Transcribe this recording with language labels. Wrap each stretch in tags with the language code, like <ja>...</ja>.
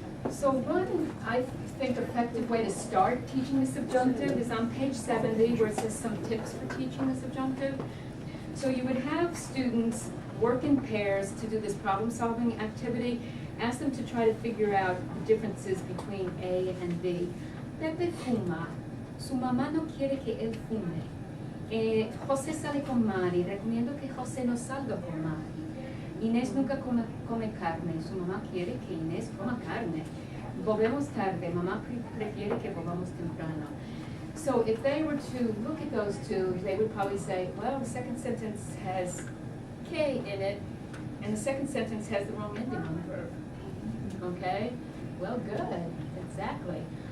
<en>So one, I think, effective way to start teaching the subjunctive is on page 70, where it says some tips for teaching the subjunctive. So you would have students work in pairs to do this problem-solving activity. Ask them to try to figure out the differences between A and B.</en> <es>Pepe fuma. Su mamá no quiere que él fume. José sale con Mari. Recomiendo que José no salga con Mari. Inés nunca come carne. Su mamá quiere que Inés coma carne. Volvemos tarde. Mamá prefiere que volvamos temprano.</es> <en>So if they were to look at those two, they would probably say, well, the second sentence has K in it, and the second sentence has the wrong ending on the verb. Okay? Well, good. Exactly.</en>